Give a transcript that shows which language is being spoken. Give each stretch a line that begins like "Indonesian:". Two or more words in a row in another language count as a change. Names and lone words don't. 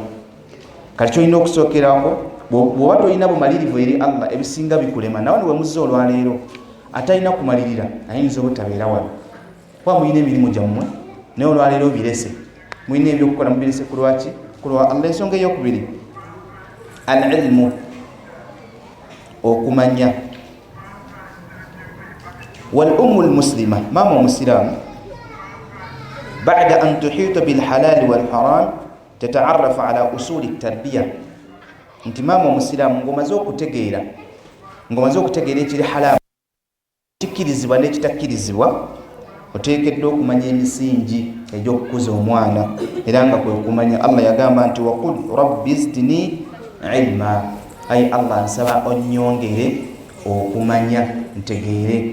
Ganda: Kati kyolina okusookerako, bw'oba tolina bumalirivu eri Allah ebisinga bikulema, nawe we muzza olwaleero atalina kumalirira ayinza obutabeera wano. Kuba muyina emirimu gyammwe naye olwaleero birese, muyina ebyokukola mubirese ku lwaki? Ku lwa Allah. Ensonga ey'okubiri, al-ilmu, okumanya.
Arabic: والأم المسلمة,
Ganda: maama omusiraamu,
Arabic: بعد أن تحيط بالحلال والحرام تتعرف على أصول التربية.
Ganda: Nti maama omusiraamu ng'omaze okutegeera ekiri halaalu, kikkirizibwa n'ekitakkirizibwa, oteekeddwa okumanya emisingi egy'okukuza omwana, era nga kwe kumanya Allah yagamba nti
Arabic: وقل رب زدني علما,
Ganda: ayi Allah nsaba onnyongere okumanya ntegeere.